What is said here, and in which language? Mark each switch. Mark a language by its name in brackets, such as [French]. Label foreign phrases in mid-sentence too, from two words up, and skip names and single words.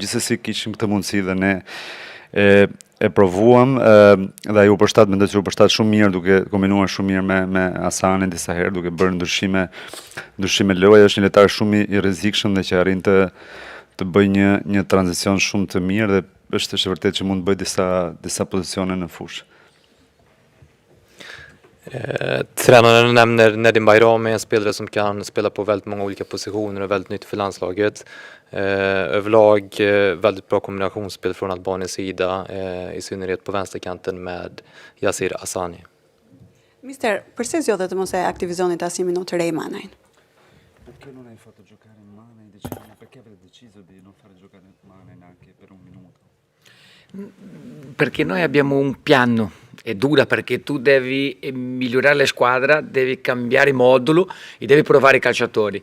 [Albanian] Gjithsesi kishim këtë mundësi dhe ne e provuam dhe ai u përshtat, mendoj se u përshtat shumë mirë duke kombinuar shumë mirë me Hasanin disa herë, duke bërë ndryshime loje. Është një lojtar shumë i rrezikshëm dhe që arrin të bëjë një tranzicion shumë të mirë dhe është vërtet që mund të bëjë disa pozicione në fushë. [Swedish] Tränaren nämner Nedim Bayrami, en spelare som kan spela på väldigt många olika positioner och väldigt nytt för landslaget. Överlag väldigt bra kombinationsspel från Albaniens sida, i synnerhet på vänsterkanten med Yasir Hassani. [Albanian] Mister, përse zgjodhet të mos e aktivizonit asnjë minutë Ray Manajn? [Italian] Perché non hai fatto giocare Manaj? Perché avete deciso di non fare giocare Manaj neanche per un minuto? Perché noi abbiamo un piano, è dura perché tu devi migliorare la squadra, devi cambiare modulo e devi provare i calciatori.